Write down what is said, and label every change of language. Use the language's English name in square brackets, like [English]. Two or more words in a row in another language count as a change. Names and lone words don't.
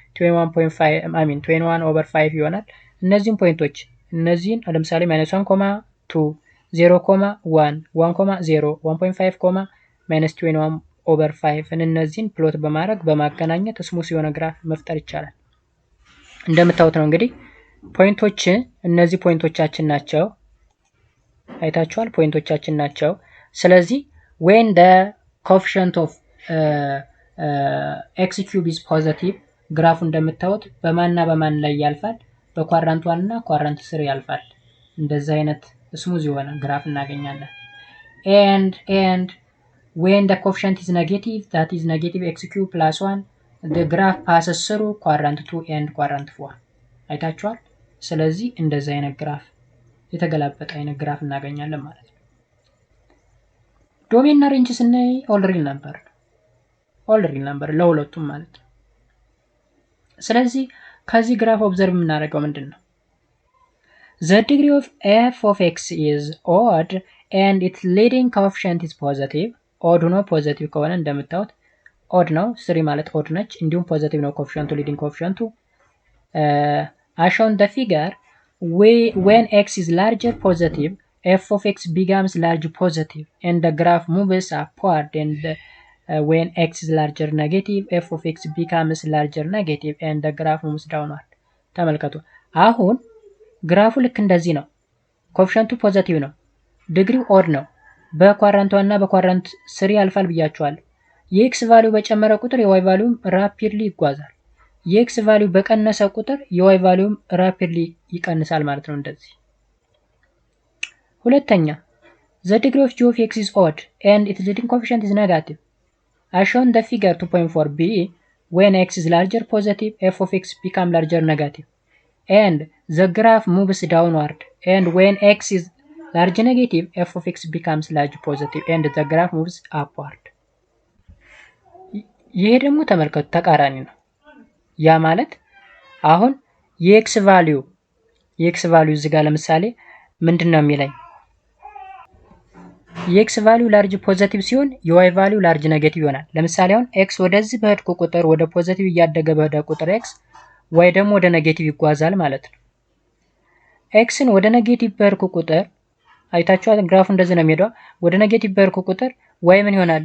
[Amharic] 21 over 5 ይሆናል። እነዚህን ፖይንቶች እነዚህን ለምሳሌ -1,2 0,1 1,0 1.5, -21 over 5 እነዚህን ፕሎት በማድረግ በማገናኘት ስሙዝ የሆነ ግራፍ መፍጠር ይቻላል። እንደምታዩት ነው እንግዲህ ፖይንቶች እነዚህ ፖይንቶቻችን ናቸው። አይታችኋል፣ ፖይንቶቻችን ናቸው። ስለዚህ [English] when the coefficient of x cube is positive [Amharic] ግራፉ እንደምታዩት በማንና በማን ላይ ያልፋል? በኳድራንት 1 እና ኳድራንት 3 ያልፋል። እንደዚህ አይነት ስሙዝ የሆነ ግራፍ እናገኛለን። [English] and when the coefficient is negative, that is negative x cube plus 1, the graph passes through quadrant 2 and quadrant 4. [Amharic] አይታችኋል። ስለዚህ እንደዚህ አይነት ግራፍ የተገላበጠ አይነት ግራፍ እናገኛለን ማለት ነው። ዶሜን እና ሬንጅ ስናይ [English] all real [Amharic] ነበር ለሁለቱም ማለት ነው። ስለዚህ ከዚህ ግራፍ ኦብዘርቭ የምናደርገው ምንድን ነው? [English] The degree of f of x is odd and its leading coefficient is positive. [Amharic] ኦድ ነው ፖዚቲቭ ከሆነ እንደምታዩት ኦድ ነው 3 ማለት ኦድ ነች። እንዲሁም ፖዚቲቭ ነው ኮኤፊሽንቱ ሊዲንግ ኮኤፊሽንቱ [English] as shown the figure when x is larger positive f of x becomes large positive and the graph moves upward and when x is larger negative f of x becomes larger negative and the graph moves downward። [Amharic] ተመልከቱ አሁን ግራፉ ልክ እንደዚህ ነው። ኮኤፊሽንቱ ፖዚቲቭ ነው፣ ዲግሪው ኦድ ነው። በኳድራንት 1 እና በኳድራንት 3 ያልፋል ብያቸዋለሁ። የኤክስ ቫልዩ በጨመረ ቁጥር የዋይ ቫልዩም ራፒድሊ ይጓዛል። የኤክስ ቫልዩ በቀነሰ ቁጥር የዋይ ቫልዩም ራፒድሊ ይቀንሳል ማለት ነው እንደዚህ። [English] ሁለተኛ the degree of g of x is odd and its leading coefficient is negative as shown the figure 2.4b when x is larger positive f of x become larger negative and the graph moves downward and when x is large negative f of x becomes large positive and the graph moves upward። [Amharic] ይሄ ደግሞ ተመልከቱ ተቃራኒ ነው። ያ ማለት አሁን የኤክስ ቫልዩ እዚህ ጋር ለምሳሌ ምንድነው የሚለኝ? የኤክስ ቫልዩ [English] large positive [Amharic] ሲሆን የዋይ ቫልዩ [English] large negative [Amharic] ይሆናል። ለምሳሌ አሁን ኤክስ ወደዚህ በሄድኩ ቁጥር ወደ ፖዚቲቭ እያደገ በሄደ ቁጥር ኤክስ ዋይ ደግሞ ወደ ኔጌቲቭ ይጓዛል ማለት ነው። ኤክስን ወደ ኔጌቲቭ በሄድኩ ቁጥር አይታችኋል፣ ግራፉ እንደዚህ ነው የሚሄደው። ወደ ኔጌቲቭ በሄድኩ ቁጥር ዋይ ምን ይሆናል?